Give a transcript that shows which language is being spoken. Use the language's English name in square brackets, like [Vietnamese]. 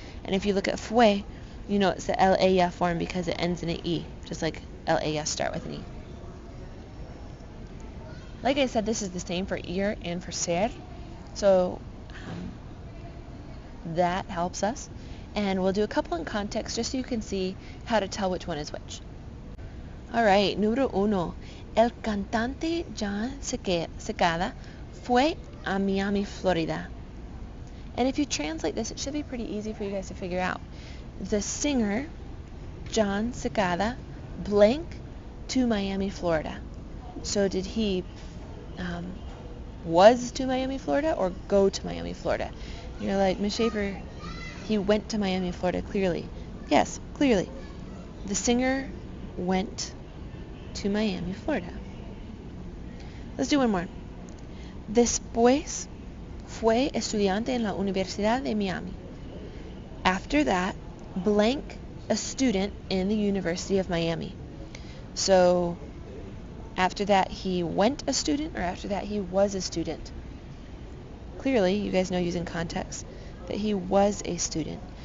[English] And if you look at fue, you know it's the la form because it ends in an e, just like la start with an e. Like I said, this is the same for ir and for ser, so that helps us. And we'll do a couple in context just so you can see how to tell which one is which. [Spanish] Alright, número uno. El cantante John Secada fue a Miami, Florida. [English] And if you translate this, it should be pretty easy for you guys to figure out. The singer, John Secada, blank to Miami, Florida. So did he was to Miami, Florida, or go to Miami, Florida? You're like, Ms. Schaefer, he went to Miami, Florida, clearly. Yes, clearly. The singer went to Miami, Florida. Let's do one more. [Spanish] Después fue estudiante en la Universidad de Miami. [English] After that, blank a student in the University of Miami. So after that, he went a student, or after that, he was a student. Clearly, you guys know using context that he was a student.